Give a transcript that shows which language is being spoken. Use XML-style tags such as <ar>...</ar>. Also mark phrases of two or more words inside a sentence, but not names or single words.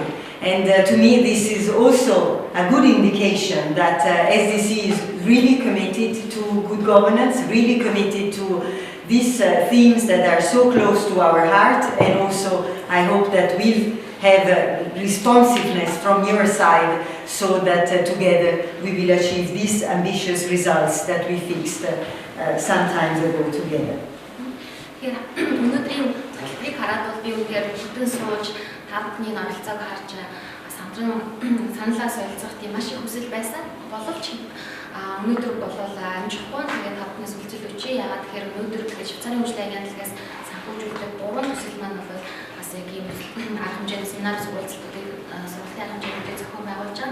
<en>And to me, this is also a good indication that SDC is really committed to good governance, really committed to these themes that are so close to our heart, and also I hope that we'll have responsiveness from your side so that together we will achieve these ambitious results that we fixed some time ago together.</en> <mn>Өнөөдрийн төлөвийг хараад бол би үнээр бүтэн сууж та бүхний оролцоог харж сандран саналаа солилцох тийм маш их хүсэл байсан. Боловч өнөөдөр бол амжихгүй тэгээд та бүхнээс үлцэл өчье. Яагаад тэгэхээр өнөөдөр Швейцарын хөгжлийн агентлагаас санхүүжүүлдэг 3 төсөл маань бол бас яг ийм арга хэмжээний семинар сургалтуудыг сургалтын арга хэмжээгээр зохион байгуулж байгаа.</mn>